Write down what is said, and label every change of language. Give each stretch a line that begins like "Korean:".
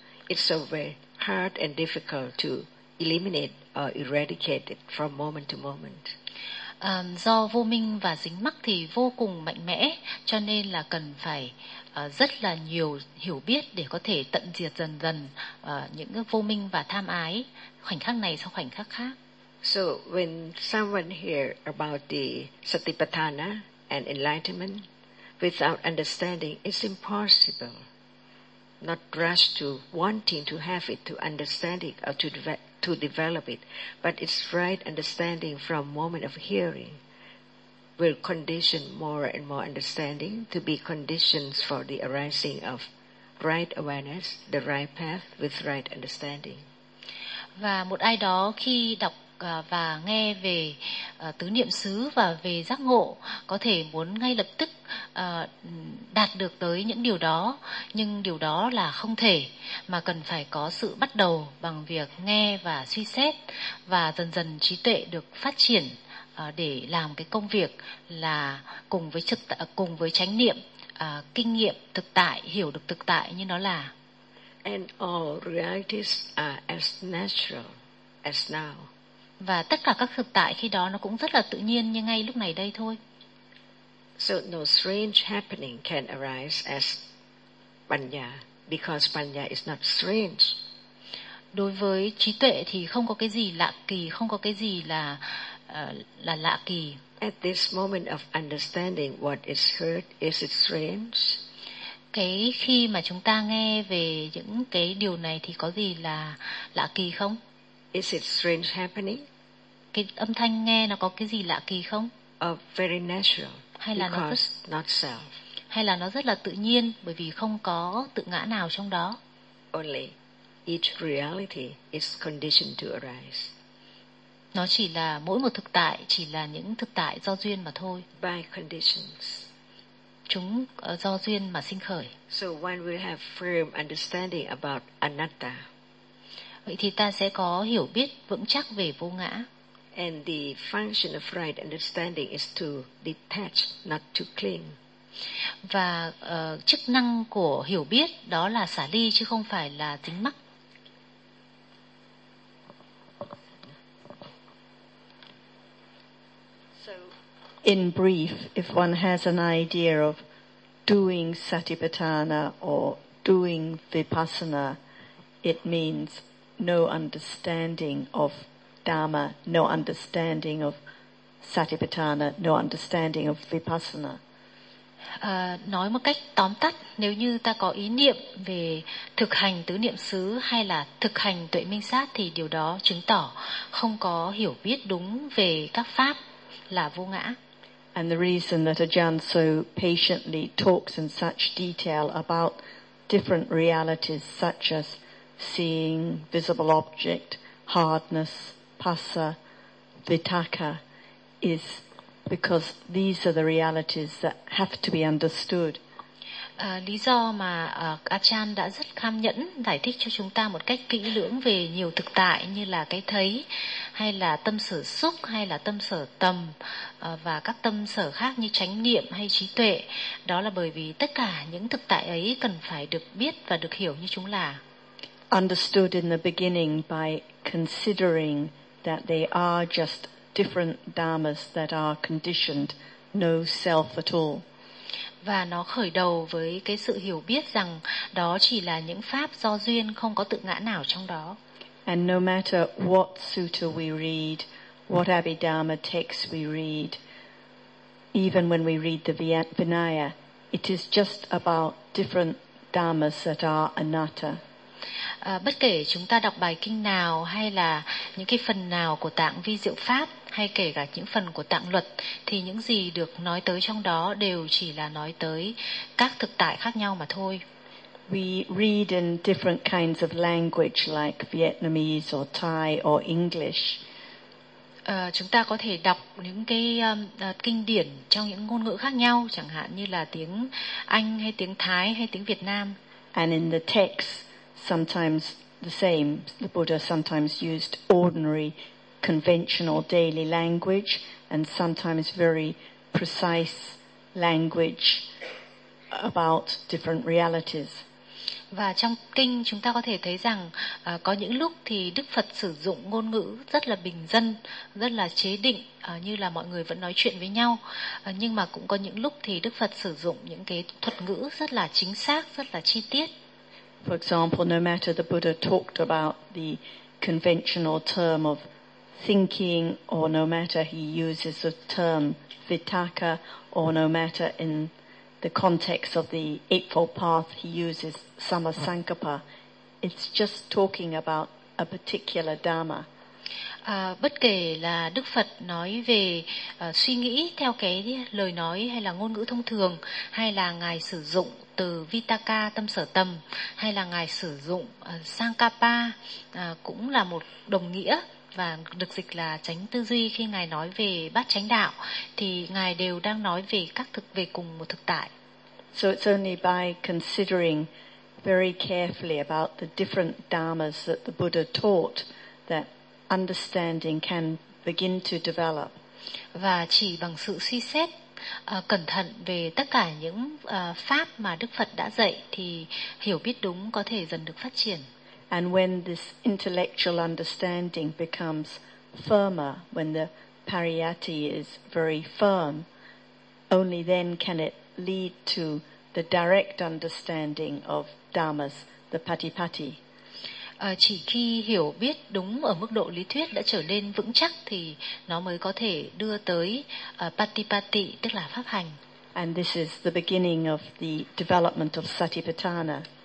English: It's so very hard and difficult to eliminate or eradicate it from moment to moment.
Vietnamese: do vô minh và dính mắc thì vô cùng mạnh mẽ, cho nên là cần phải rất là nhiều hiểu biết để có thể tận diệt dần dần những vô minh và tham ái khoảnh khắc này sau khoảnh khắc khác.
English: So when someone hear about the Satipatthana and enlightenment without understanding, it's impossible not rush to wanting to have it, to understand it or to develop it, but its right understanding from moment of hearing will condition more and more understanding to be conditions for the arising of right awareness, the right path with right understanding.
Vietnamese: Và một ai đó khi đọc và nghe về tứ niệm xứ và về giác ngộ có thể muốn ngay lập tức đạt được tới những điều đó, nhưng điều đó là không thể, mà cần phải có sự bắt đầu bằng việc nghe và suy xét, và dần dần trí tuệ được phát triển để làm cái công việc là cùng với chánh niệm, kinh nghiệm thực tại, hiểu được thực tại như nó là.
English: And all realities are as natural as now.
Vietnamese: Và tất cả các thực tại khi đó nó cũng rất là tự nhiên như ngay lúc này đây thôi.
English: So no strange happening can arise as panya, because panya is not strange.
Vietnamese: Đối với trí tuệ thì không có cái gì lạ kỳ, không có cái gì là lạ kỳ.
English: At this moment of understanding what is heard, is it strange?
Vietnamese: Cái khi mà chúng ta nghe về những cái điều này thì có gì là lạ kỳ không?
English: Is it strange happening?
Vietnamese: Cái âm thanh nghe nó có cái gì lạ kỳ không?
English: Very natural.
Vietnamese: Hay là
English: because
Vietnamese: nó rất,
English: not self.
Vietnamese: Hay là nó rất là tự nhiên bởi vì không có tự ngã nào trong đó.
English: Only each reality is conditioned to arise.
Vietnamese: Nó chỉ là mỗi một thực tại chỉ là những thực tại do duyên mà thôi.
English: By conditions.
Vietnamese: Chúng do duyên mà sinh khởi.
English: So one will have firm understanding about anatta.
Vietnamese: Vậy thì ta sẽ có hiểu biết vững chắc về vô ngã.
English: And the function of right understanding is to detach, not to cling.
Vietnamese: Và chức năng của hiểu biết đó là xả ly chứ không phải là dính mắc.
English: So, in brief, if one has an idea of doing Satipatthana or doing Vipassana, it means no understanding of Dharma, no understanding of Satipatthana, no understanding of Vipassana.
Vietnamese: Nói một cách tóm tắt, nếu như ta có ý niệm về thực hành tứ niệm xứ hay là thực hành tuệ minh sát thì điều đó chứng tỏ không có hiểu biết đúng về các pháp là vô ngã.
English: And the reason that Ajahn so patiently talks in such detail about different realities such as seeing, visible object, hardness, pasa, vitaka, is because these are the realities that have to be understood.
Vietnamese: Lý do mà Achan đã rất kham nhẫn giải thích cho chúng ta một cách kỹ lưỡng về nhiều thực tại như là cái thấy, hay là tâm sở xúc, hay là tâm sở tầm, và các tâm sở khác như chánh niệm hay trí tuệ, đó là bởi vì tất cả những thực tại ấy cần phải được biết và được hiểu như chúng là.
English: Understood in the beginning by considering that they are just different dharmas that are conditioned, no self at all.
Vietnamese: Và nó khởi đầu với cái sự hiểu biết rằng đó chỉ là những pháp do duyên, không có tự ngã nào trong đó.
English: And no matter what sutta we read, what Abhidharma texts we read, even when we read the Vinaya, it is just about different dharmas that are anatta.
Vietnamese: Bất kể chúng ta đọc bài kinh nào hay là những cái phần nào của tạng vi diệu pháp hay kể cả những phần của tạng luật thì những gì được nói tới trong đó đều chỉ là nói tới các thực tại khác nhau mà thôi.
English: We read in different kinds of language like Vietnamese or Thai or English.
Vietnamese: Chúng ta có thể đọc những cái kinh điển trong những ngôn ngữ khác nhau, chẳng hạn như là tiếng Anh hay tiếng Thái hay tiếng Việt Nam.
English: And in the text sometimes the same. The Buddha sometimes used ordinary, conventional daily language and sometimes very precise language about different realities.
Vietnamese: Và trong kinh chúng ta có thể thấy rằng có những lúc thì Đức Phật sử dụng ngôn ngữ rất là bình dân, rất là chế định, như là mọi người vẫn nói chuyện với nhau. Nhưng mà cũng có những lúc thì Đức Phật sử dụng những cái thuật ngữ rất là chính xác, rất là chi tiết.
English: For example, no matter the Buddha talked about the conventional term of thinking, or no matter he uses the term vitaka, or no matter in the context of the Eightfold Path he uses samasankappa, it's just talking about a particular dharma.
Vietnamese: Bất kể là Đức Phật nói về suy nghĩ theo cái lời nói hay là ngôn ngữ thông thường, hay là ngài sử dụng từ vitaka tâm sở tâm, hay là ngài sử dụng sankappa, cũng là một đồng nghĩa và được dịch là chánh tư duy, khi ngài nói về bát chánh đạo thì ngài đều đang nói về các thực, về cùng một thực tại.
English: So it's only by considering very carefully about the different dharmas that the Buddha taught that understanding can begin to develop.
Vietnamese: Và chỉ bằng sự suy xét cẩn thận về tất cả những pháp mà Đức Phật đã dạy thì hiểu biết đúng có thể dần được phát triển.
English: And when this intellectual understanding becomes firmer, when the pariyatti is very firm, only then can it lead to the direct understanding of dharmas, the patipatti.
Vietnamese: Chỉ khi hiểu biết đúng ở mức độ lý thuyết đã trở nên vững chắc thì nó mới có thể đưa tới patipatti, tức là pháp hành.
English: And this is the beginning of the development of satipatthana.